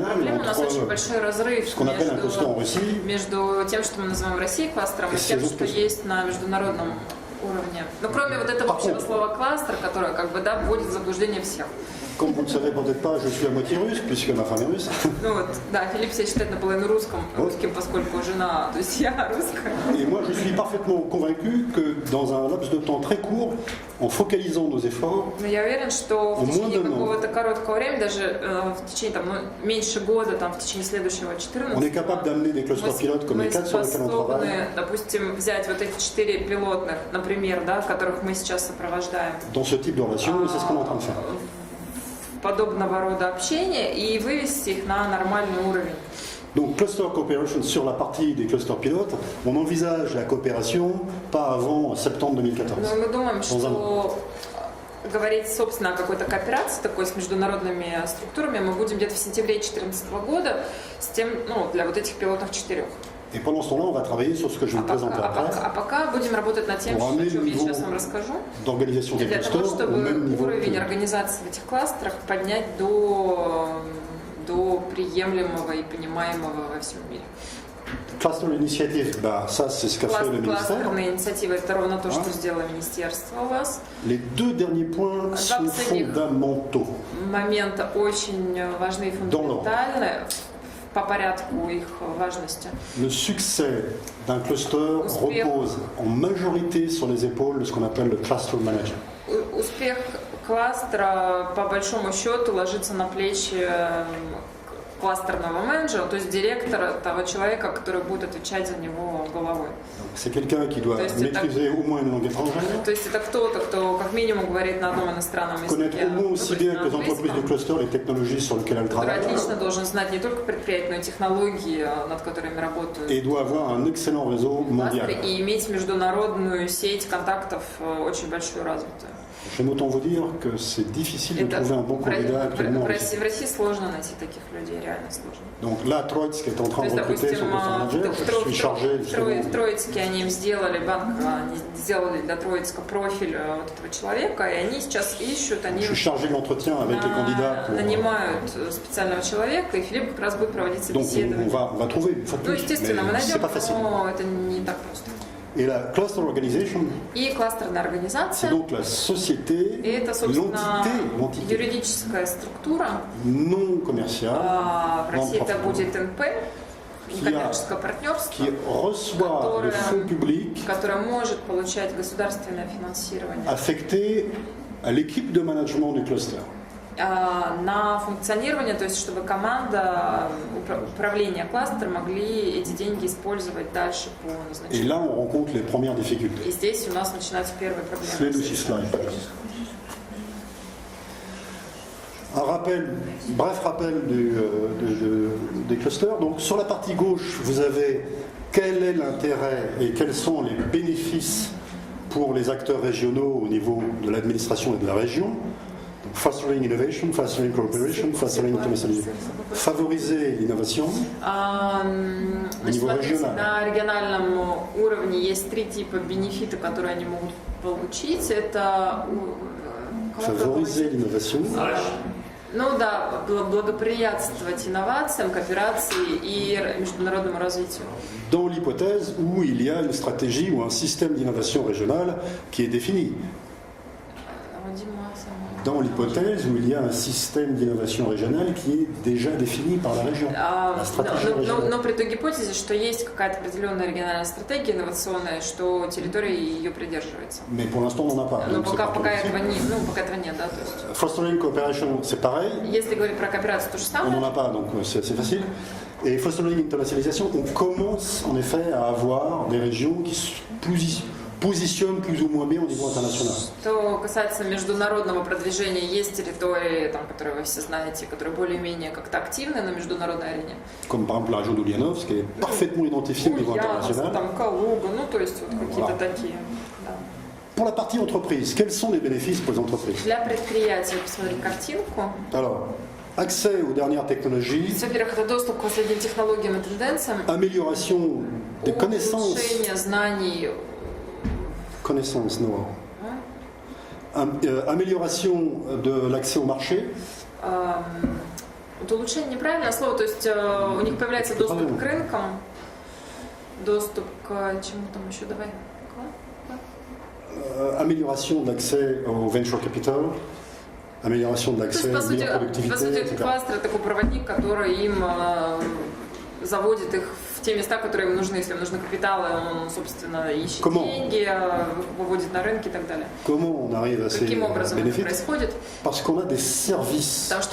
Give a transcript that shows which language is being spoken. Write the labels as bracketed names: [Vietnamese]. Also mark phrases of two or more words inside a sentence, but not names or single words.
[Russian] Проблема, у нас очень [French] entre [Russian] большой разрыв [French] ce qu'on appelle un cluster en Russie [Russian] между тем, что мы называем в России кластером, и тем, что есть на международном уровне. Но кроме вот этого общего слова кластер, которое как бы, да, вводит в заблуждение всех. [French] Comme vous ne le savez peut-être pas, je suis à moitié russe, puisque ma femme est russe. [Russian] Ну вот, да, Филипп себя считает наполовину русским, поскольку жена, то есть я русская. [French] Et moi, je suis parfaitement convaincu que dans un laps de temps très court, en focalisant nos efforts, [Russian] Но я уверен, что в течение какого-то короткого времени, даже в течение там, меньше года, там, в течение следующего 14 [French] on est capable d'amener des clusters pilotes comme les 4 sur lesquels on travaille. [Russian] способны, допустим, взять вот эти 4 пилотных, например, да, которых мы сейчас сопровождаем, [French] Dans ce type de relation, et c'est ce qu'on est en train de faire. [Russian] подобного рода общения и вывести их на нормальный уровень. [French] Donc [English] cluster cooperation [French] sur la partie des clusters pilotes, on envisage la coopération pas avant septembre 2014. [Russian] Но мы думаем, что говорить, собственно, о какой-то кооперации такой с международными структурами мы будем где-то в сентябре 2014 года с тем, ну, для вот этих пилотных 4. [French] Et pendant ce temps-là, on va travailler sur ce que je vais vous présenter après, [Russian] А пока будем работать над тем, [French] Pour [Russian] о [French] amener [Russian] чем [French] le [Russian] я [French] niveau [Russian] сейчас вам расскажу. [French] d'organisation des [Russian] Для того, [French] clusters au même [Russian] чтобы [French] niveau [Russian] уровень [French] que... [Russian] организации в этих кластерах поднять до приемлемого и понимаемого во всем мире. [English] Cluster Initiative, [French] bah, ça c'est ce qu'a fait le ministère. [Russian] Кластерные инициативы — это ровно то, что сделало министерство у вас. [French] Les deux derniers points sont [Russian] последних [French] fondamentaux. [Russian] Моменты очень важны и фундаментальны. по порядку их важности. [French] Le succès d'un cluster [Russian] Успех. [French] repose en majorité sur les épaules de ce qu'on appelle le [English] cluster manager. [Russian] Успех кластера по большому счету ложится на плечи кластерного менеджера, то есть директора, того человека, который будет отвечать за него головой. [French] C'est quelqu'un qui doit [Russian] То есть [French] maîtriser au moins une langue étrangère, [Russian] То есть это кто-то, кто как минимум говорит на одном иностранном [French] connaître [Russian] языке, [French] au moins [Russian] ну, [French] aussi [Russian] то есть [French] bien [Russian] на [French] que les entreprises du [Russian] английском, [French] cluster les technologies sur lesquelles elles [Russian] который [French] travaillent, [Russian] отлично должен знать не только предприятия, но и технологии, над которыми работают [French] et doit avoir un excellent réseau mondial. [Russian] кластеры, и иметь международную сеть контактов очень большую развитую. [French] J'aime autant vous dire que c'est difficile de trouver un bon candidat actuellement. [Russian] В России сложно найти таких людей, реально сложно. [French] Donc là, Troitz qui est en [Russian] То [French] train de [Russian] есть, [French] recruter son [Russian] допустим, [English] cluster manager, [French] je suis chargé justement. [Russian] в Троицке они им сделали, банк, они сделали для Троицка профиль вот этого человека, и они сейчас ищут, они [French] Je suis chargé de l'entretien avec les candidats. Pour... [Russian] нанимают специального человека, и Филипп как раз будет проводить [French] Donc [Russian] собеседование. [French] on va trouver une fois de [Russian] Ну, [French] plus, [Russian] естественно, мы [French] mais c'est [Russian] найдем, [French] pas facile. [Russian] но это не так просто. [French] Et la [English] cluster organization, [Russian] И кластерная [French] c'est [Russian] организация, [French] donc la société, [Russian] и это, собственно, [French] l'entité [Russian] юридическая структура. [French] non commerciale [Russian] В России это [French] non-profit, [Russian] будет НП, некоммерческое партнерство, [French] qui reçoit des fonds publics [Russian] которое может получать государственное финансирование [French] affectés à l'équipe de management du cluster. [Russian] на функционирование, то есть чтобы команда управления кластера могли эти деньги использовать дальше по [French] Et [Russian] назначению. [French] là, on rencontre les premières difficultés. [Russian] И здесь у нас начинаются первые Следующий проблемы. [French] slide. Un rappel, bref rappel des clusters. Donc sur la partie gauche, vous avez quel est l'intérêt et quels sont les bénéfices pour les acteurs régionaux au niveau de l'administration et de la région. Donc, [English] fostering innovation, fostering cooperation, fostering internationalisation. [French] Favoriser l'innovation. [Russian] Значит, смотрите, на региональном уровне есть три типа бенефита, которые они могут получить. Это [French] Favoriser l'innovation. [Russian] ну да, благоприятствовать инновациям, кооперации и международному развитию. [French] Dans l'hypothèse où il y a une stratégie ou un système d'innovation régionale qui est défini. Dans l'hypothèse où il y a un système d'innovation régionale qui est déjà défini par la région. La stratégie régionale. [Russian] Но при той гипотезе, что есть какая-то определенная региональная стратегия инновационная, что территория ее придерживается. [French] Mais pour l'instant, on n'en a pas. [Russian] Но [French] Donc, c'est [Russian] пока [French] pas [Russian] этого нет, пока этого нет, да, то есть. [English] Fostering cooperation, [French] c'est pareil. [Russian] Если говорить про кооперацию, то же [French] On n'en [Russian] самое. [French] a pas, donc c'est assez facile. Et [English] fostering internationalisation, [French] on commence en effet à avoir des régions qui se positionnent plus ou moins bien au niveau international. [Russian] Что касается международного продвижения, есть территории, там, которые вы все знаете, которые более-менее как-то активны на международной арене. [French] Comme par exemple la région d'Ulianov, qui est parfaitement identifiée au niveau [Russian] Ульяновск, [French] international. [Russian] там Калуга, ну то есть вот какие-то [French] Voilà. [Russian] такие. Да. [French] Pour la partie entreprise, quels sont les bénéfices pour les entreprises? [Russian] Для предприятий, посмотрите картинку. [French] Alors, accès aux dernières technologies, [Russian] Во-первых, это доступ к последним технологиям и тенденциям, [French] amélioration des connaissances, [Russian] улучшение знаний, [French] connaissances, non. Amélioration de l'accès au marché, [Russian] вот улучшение неправильное слово, то есть у них появляется доступ к рынкам, доступ к чему там еще, давай. [French] amélioration de l'accès au [English] venture capital, [French] amélioration de [Russian] То [French] l'accès [Russian] есть, [French] à la [Russian] по [French] productivité, [Russian] сути, [French] etc. [Russian] кластер это такой проводник, который им заводит их в те места, которые им нужны. Если им нужны капиталы, он, собственно, ищет [French] Comment? [Russian] деньги, выводит на рынки и так далее. [French] Comment on arrive à ces [Russian] Каким образом это [French] bénéfices? [Russian] происходит? [French] Parce qu'on a des services [Russian] Потому